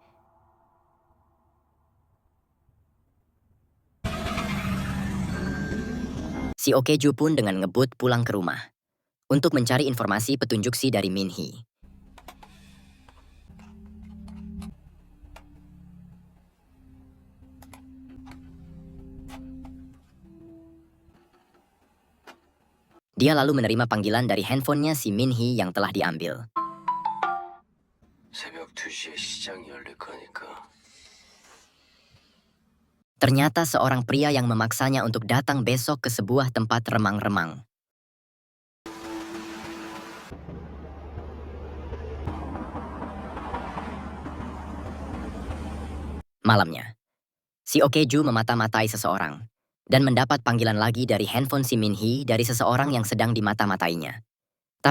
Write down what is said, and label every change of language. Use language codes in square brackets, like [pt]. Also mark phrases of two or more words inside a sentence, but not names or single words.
[id] Si Okejo pun dengan ngebut pulang ke rumah untuk mencari informasi petunjuk si dari Min Hee. Dia lalu menerima panggilan dari handphonenya si Min Hee yang telah diambil. [ko] 새벽 2시에 시장이 열릴 거니까. [id] Ternyata seorang pria yang memaksanya untuk datang besok ke sebuah tempat remang-remang. Malamnya, si Okejo memata-matai seseorang dan mendapat panggilan lagi dari handphone si Min Hee dari seseorang yang sedang dimata-matainya.